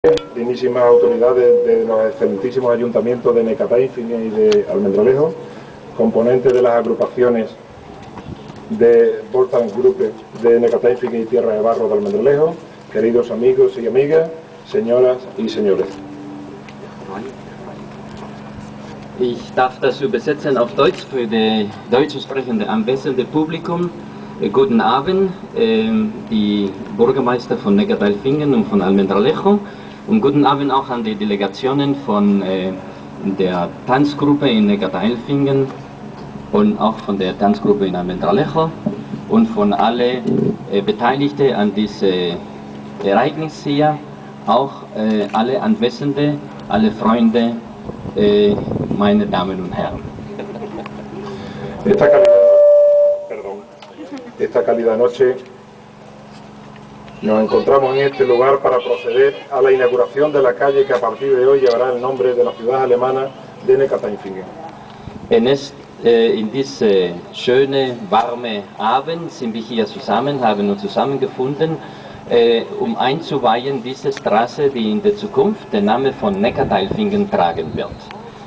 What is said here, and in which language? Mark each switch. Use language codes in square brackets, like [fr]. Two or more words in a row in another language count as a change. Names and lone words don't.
[es] dignísimas autoridades de los excelentísimos ayuntamientos de Necataínfingen y de Almendralejo, componentes de las agrupaciones de Volksgruppe de Necataínfingen y Tierra de Barro de Almendralejo, queridos amigos y amigas, señoras y señores. [de] Ich darf das übersetzen auf Deutsch für das deutsch sprechende anwesende Publikum. Guten Abend, die Bürgermeister von Neckartailfingen und von Almendralejo. Und guten Abend auch an die Delegationen von der Tanzgruppe in Neckartailfingen und auch von der Tanzgruppe in Almendralejo und von alle Beteiligten an diesem Ereignis hier, auch alle Anwesende, alle Freunde, meine Damen und Herren. [es] Esta cálida noche nos encontramos en este lugar para proceder a la inauguración de la calle que a partir de hoy llevará el nombre de la ciudad alemana de Neckartainfingen. [de] In diesem schönen, warmen Abend sind wir hier zusammen, haben uns zusammengefunden, um einzuweihen diese Straße, die in der Zukunft den Namen von Neckartailfingen tragen wird.